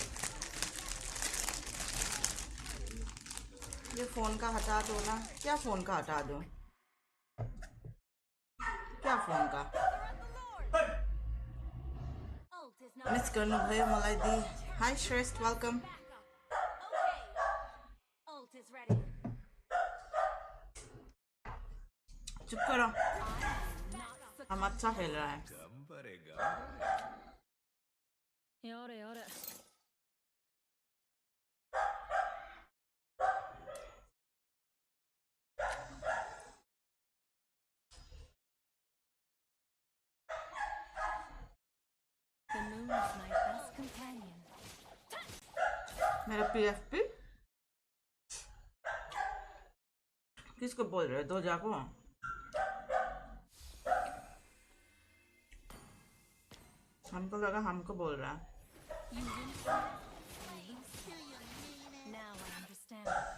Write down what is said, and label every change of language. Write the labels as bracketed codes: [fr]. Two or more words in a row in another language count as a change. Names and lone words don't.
[hi] ये फोन का हटा दो ना। क्या फोन का हटा दो? क्या फोन का? [ne] मिस गर्नु भयो मलाई दी। [en] Hi Shrestha, welcome. [hi] चुप करो, हम अच्छा खेल रहा है। Yore, yore. [en] The moon is my best companion. [hi] मेरा PFP किसको बोल रहे हो? दो जाको। हमको लगा हमको बोल रहा है। [en] You win some, you lose some. Now I understand.